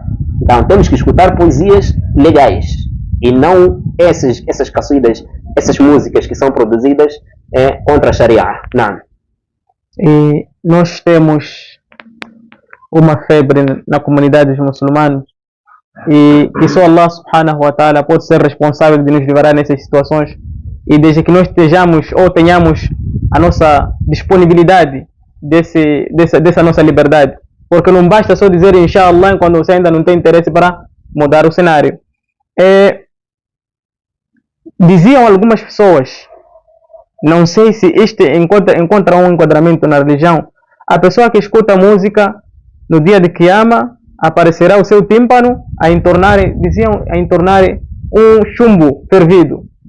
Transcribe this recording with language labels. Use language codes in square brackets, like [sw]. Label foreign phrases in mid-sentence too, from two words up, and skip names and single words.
[pt] Então, temos que escutar poesias legais. E não essas caçudas, essas músicas que são produzidas contra a Sharia. Não. E nós temos uma febre na comunidade dos muçulmanos e só [ar] الله سبحانه وتعالى [pt] pode ser responsável de nos livrar nessas situações, e desde que nós estejamos ou tenhamos a nossa disponibilidade dessa nossa liberdade, porque não basta só dizer inshallah quando você ainda não tem interesse para mudar o cenário. Diziam algumas pessoas, não sei se este encontra um enquadramento na religião, a pessoa que escuta música no dia de Qiyama aparecerá o seu tímpano a entornar um chumbo fervido.